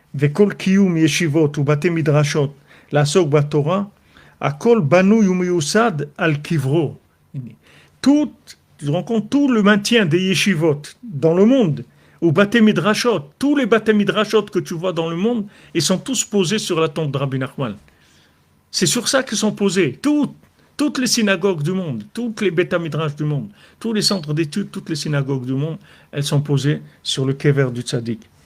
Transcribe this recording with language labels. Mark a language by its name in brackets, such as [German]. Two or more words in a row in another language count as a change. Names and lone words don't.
[Hebrew] וכל קיום ישיבות ובתי מדרשות לעסוק בתורה, הכל בנוי ומיוסד על קברו. [French] Tout, tu te rends compte, tout le maintien des yeshivot dans le monde, ou [Hebrew] בתי מדרשות, [French] tous les [Hebrew] בתי מדרשות [French] que tu vois dans le monde, ils sont tous posés sur la tombe de Rabbi Nachman. C'est sur ça qu'ils sont posés. Toutes les synagogues du monde, toutes les [Hebrew] בית מדרש [French] du monde, tous les centres d'études, toutes les synagogues du monde, elles sont posées sur le kever du tzaddik.